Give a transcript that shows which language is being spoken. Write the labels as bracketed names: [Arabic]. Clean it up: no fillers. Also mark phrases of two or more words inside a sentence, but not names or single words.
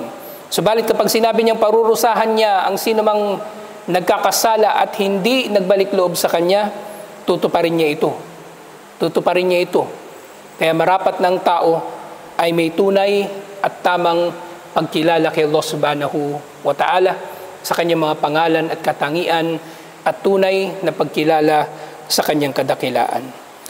[Filipino] Subalit kapag sinabi niyang parurusahan niya ang sinumang nagkakasala at hindi nagbalik loob sa Kanya, tutuparin niya ito. Tutuparin niya ito. Kaya marapat ng tao ay may tunay at tamang pagkilala kay Allah [Arabic] سبحانه وتعالى [Filipino] sa Kanyang mga pangalan at katangian at tunay na pagkilala sa Kanyang kadakilaan.